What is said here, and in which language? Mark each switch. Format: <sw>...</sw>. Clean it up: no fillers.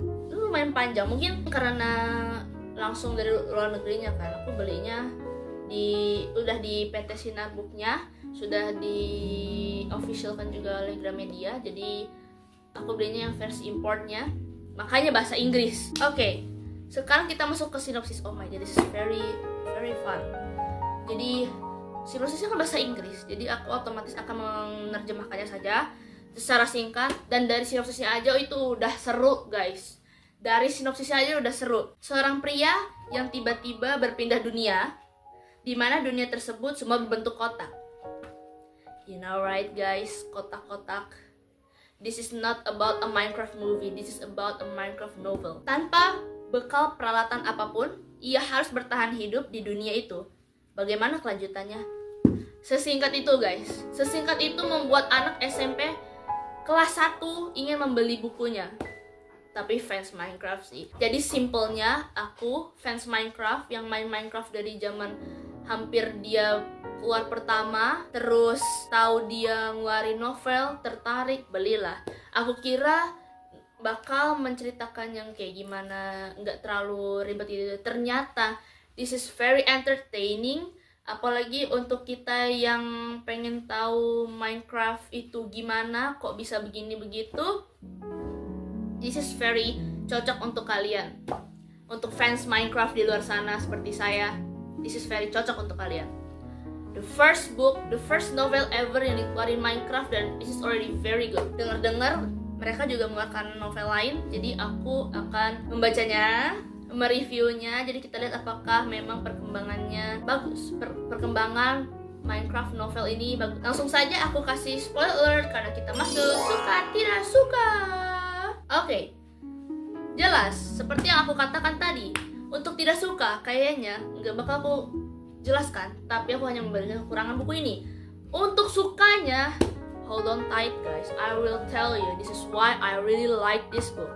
<id>Lumayan panjang, mungkin karena langsung dari luar negerinya kan. Aku belinya udah di PT Sinar Booknya, sudah di officialkan juga oleh Gramedia. Jadi aku belinya yang versi importnya, makanya bahasa Inggris. Oke, sekarang kita masuk ke sinopsis.</id> <en>Oh my god, this is very fun.</en> <id>Jadi sinopsisnya kan bahasa Inggris, jadi aku otomatis akan menerjemahkannya saja secara singkat. Dan dari sinopsisnya aja itu udah seru, guys. Dari sinopsisnya aja udah seru. Seorang pria yang tiba-tiba berpindah dunia, di mana dunia tersebut semua berbentuk kotak.</id> <en>You know right, guys,</en> <id>kotak-kotak.</id> <en>This is not about a Minecraft movie, this is about a Minecraft novel.</en> <id>Tanpa bekal peralatan apapun, ia harus bertahan hidup di dunia itu. Bagaimana kelanjutannya? Sesingkat itu, guys. Sesingkat itu membuat anak SMP kelas 1 ingin membeli bukunya. Tapi fans Minecraft sih. Jadi simpelnya, aku fans Minecraft yang main Minecraft dari zaman hampir dia keluar pertama, terus tahu dia ngeluarin novel, tertarik, belilah. Aku kira bakal menceritakan yang kayak gimana, nggak terlalu ribet gitu. Ternyata</id> <en>this is very entertaining,</en> <id>apalagi untuk kita yang pengen tahu Minecraft itu gimana, kok bisa begini begitu.</id> <en>This is very</en> <id>cocok untuk kalian, untuk fans Minecraft di luar sana seperti saya.</id> <en>This is very</en> <id>cocok untuk kalian.</id> <en>The first book, the first novel ever</en> <id>yang dikeluarin</id> <en>Minecraft,</en> <id>dan</id> <en>this is already very good.</en> <id>Dengar-dengar mereka juga mengeluarkan novel lain, jadi aku akan membacanya, mereviewnya. Jadi kita lihat apakah memang perkembangannya bagus, perkembangan Minecraft novel ini bagus. Langsung saja aku kasih spoiler alert karena kita masuk suka tidak suka. Oke. Jelas, seperti yang aku katakan tadi, untuk tidak suka kayaknya nggak bakal aku jelaskan, tapi aku hanya memberikan kekurangan buku ini. Untuk sukanya,</id> <en>hold on tight guys, I will tell you, this is why I really like this book.</en>